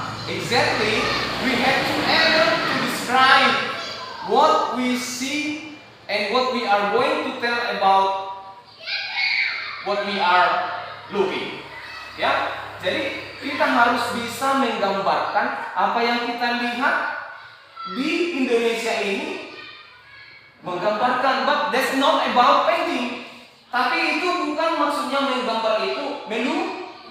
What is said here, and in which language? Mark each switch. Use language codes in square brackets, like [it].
[en] Exactly, we have to able to describe what we see and what we are going to tell about what we are looking. [id] Ya, jadi kita harus bisa menggambarkan apa yang kita lihat di Indonesia ini, menggambarkan. [en] But that's not about painting. [id] Tapi itu bukan maksudnya menggambar itu melukis.